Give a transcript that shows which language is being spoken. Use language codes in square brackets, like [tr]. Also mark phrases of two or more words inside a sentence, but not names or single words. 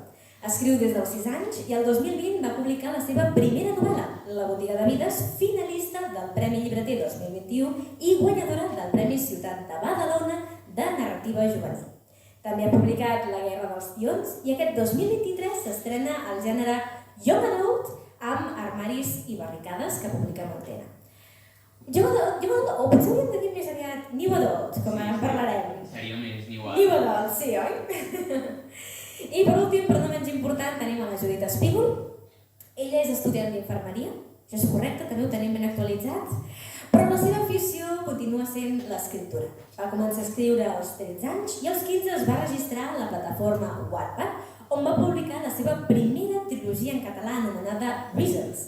[ca] Escriu des dels 6 anys i el 2020 va publicar la seva primera novel·la, La botiga de vides, finalista del Premi Llibreter 2021 i guanyadora del Premi Ciutat de Badalona de narrativa juvenil. També ha publicat La guerra dels tions i aquest 2023 s'estrena el gènere [en] young adult [ca] amb Armaris i barricades que publica Montena. [en] Young adult, [ca] o potser hauríem de dir més aviat [en] new adult, [ca] com en parlarem. Seria més [en] new adult. New adult, [ca] sí, oi? I per últim, però no menys important, tenim a la Judit Espígol. Ella és estudiant d'infermeria, això és correcte, també ho tenim ben actualitzat, però la seva afició continua sent l'escriptura. Va començar a escriure als 13 anys i als 15 es va registrar a la plataforma Wattpad, on va publicar la seva primera trilogia en català anomenada Reasons.